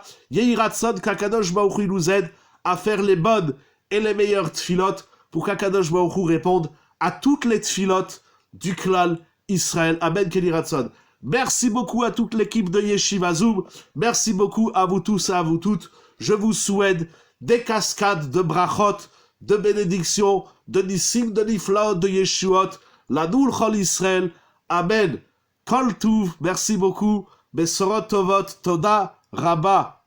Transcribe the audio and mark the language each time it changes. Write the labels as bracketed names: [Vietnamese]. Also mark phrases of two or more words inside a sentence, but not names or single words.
[Hebrew] יהי רצון, [French] qu'Akadosh Baruch Hu nous aide à faire les bonnes et les meilleures tfilotes, pour qu'Akadosh Baruch Hu réponde à toutes les tfilotes du [Hebrew] כלל ישראל. אמן, יהי רצון. [French] Merci beaucoup à toute l'équipe de Yeshiva Zoom. Merci beaucoup à vous tous et à vous toutes. Je vous souhaite des cascades de brachot, de bénédictions, de nissim, de niflaot, de yeshuot, [Hebrew] לנו ולכל ישראל. אמן. כל טוב. [French] Merci beaucoup. [Hebrew] בשורות טובות. תודה. רבה.